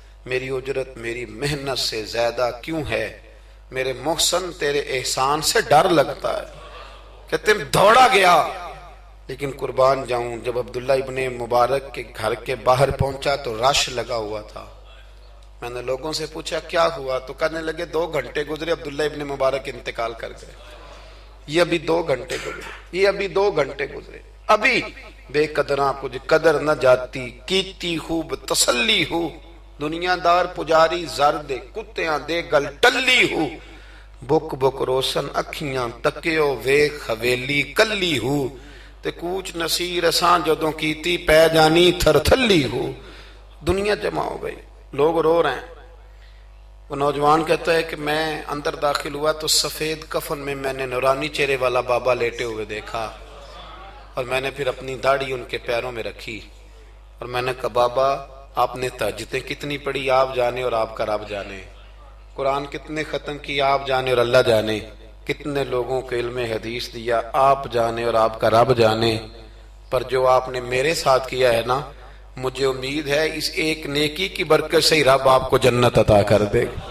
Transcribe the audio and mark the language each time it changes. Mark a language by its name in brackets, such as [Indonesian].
[Urdu] میری اجرت میری محنت سے زیادہ کیوں ہے؟ میرے محسن تیرے احسان سے ڈر لگتا ہے. کہتے ہیں دوڑا گیا, لیکن قربان جاؤں جب عبداللہ ابن مبارک کے گھر کے باہر پہنچا تو رش لگا ہوا تھا. میں نے لوگوں سے پوچھا کیا ہوا, تو کہنے لگے 2 گھنٹے گزرے عبداللہ ابن مبارک انتقال کر گئے. یہ ابھی 2 گھنٹے گزرے, [Punjabi] ابھی بے قدراں کچھ قدر نہ جاتی, کیتی خوب تسلی ہو, دنیا دار پجاری زر دے, کتیاں دے گل ٹلی ہو, بک بک روشن اکھیاں تکیو ویکھ حویلی کلی ہو, تے کوچ نصیر اساں جدوں کیتی پہ جانی تھر تھلی ہو. [Urdu] دنیا جمع ہو گئی, لوگ رو رہے ہیں. وہ نوجوان کہتا ہے کہ میں اندر داخل ہوا تو سفید کفن میں نے نورانی چہرے والا بابا لیٹے ہوئے دیکھا, اور میں نے پھر اپنی داڑھی ان کے پیروں میں رکھی, اور میں نے کہا بابا آپ نے تہجدیں کتنی پڑھی آپ جانے اور آپ کا رب جانے, قرآن کتنے ختم کی آپ جانے اور اللہ جانے, کتنے لوگوں کو علم حدیث دیا آپ جانے اور آپ کا رب جانے, پر جو آپ نے میرے ساتھ کیا ہے نا, مجھے امید ہے اس ایک نیکی کی برکت سے ہی رب آپ کو جنت عطا کر دے.